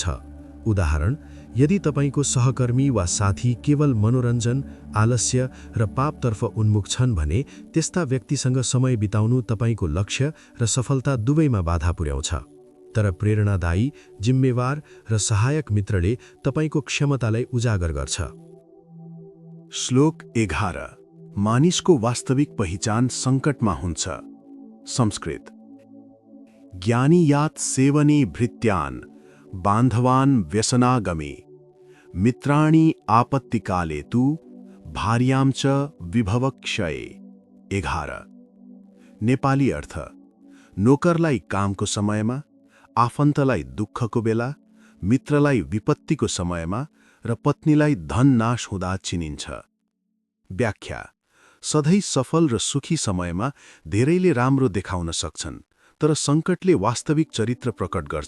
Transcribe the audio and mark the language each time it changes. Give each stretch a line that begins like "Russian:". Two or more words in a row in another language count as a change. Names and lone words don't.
Nepali: उदाहरण, यदि तपाईको सहकर्मी वा साथी केवल मनोरञ्जन, आलस्य र पापतर्फ उन्मुख छन् भने त्यस्ता व्यक्तिसँग समय बिताउनु तपाईको लक्ष्य र सफलता दुवैमा बाधा पुर्याउँछ। तर प्रेरणादायी, जिम्मेवार र सहायक मित्रले तपाईको क्षमतालाई उजागर गर्छ। श्लोक 11 मानिसको वास्तविक पहिचान सङ्कटमा हुन्छ। संस्कृत।
Sanskrit: ज्ञानी यात सेवने भृत्यान्, बान्धवान् व्यसनागमे, मित्राणि आपत्तिकाले तु, भार्यां च विभवक्षये।
Nepali: 11 नेपाली अर्थ, नोकरलाई कामको समयमा, आफन्तलाई दुःखको बेला, मित्रलाई विपत्तिको समयमा र पत्नीलाई धन नाश हुँदा चिनिन्छ। व्याख्या, सधैँ सफल र सुखी समयमा धेरैले राम्रो देखाउन सक्छन्, तर सङ्कटले वास्तविक चरित्र प्रकट गर्छ।